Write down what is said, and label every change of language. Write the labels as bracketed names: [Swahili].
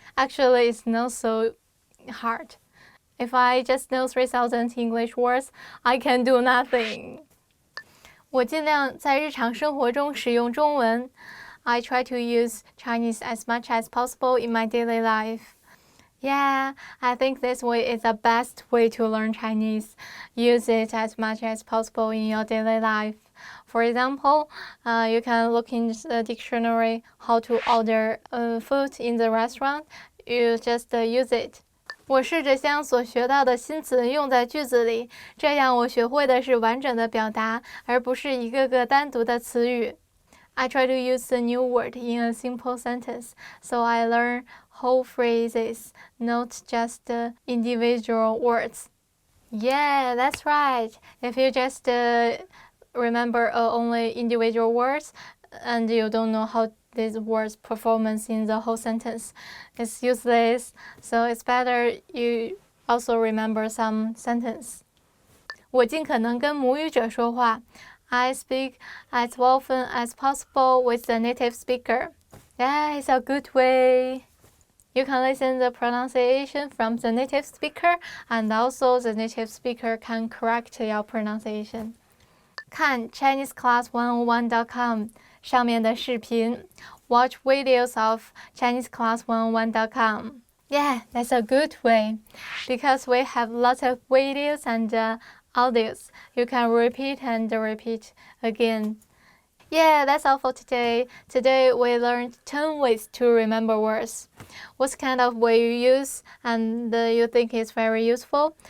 [English] Actually, it's not so hard. If I just know 3,000 English words, I can do nothing. [Chinese] 我尽量在日常生活中使用中文。 [English] I try to use Chinese as much as possible in my daily life. Yeah, I think this way is the best way to learn Chinese. Use it as much as possible in your daily life. For example, you can look in the dictionary how to order food in the restaurant. You just use it. [Chinese] 我试着将所学到的新词用在句子里，这样我学会的是完整的表达，而不是一个个单独的词语。 [English] I try to use a new word in a simple sentence, so I learn whole phrases, not just individual words. Yeah, that's right. If you just remember only individual words and you don't know how these words performance in the whole sentence, it's useless. So it's better you also remember some sentence. [Chinese] 我尽可能跟母语者说话。 [English] I speak as often as possible with the native speaker. Yeah, it's a good way. You can listen the pronunciation from the native speaker, and also the native speaker can correct your pronunciation. [Chinese] 看 ChineseClass101.com 上面的视频。 [English] Watch videos of ChineseClass101.com. Yeah, that's a good way, because we have lots of videos and audios. You can repeat and repeat again. Yeah, that's all for today. Today we learned 10 ways to remember words. What kind of way you use and you think is very useful?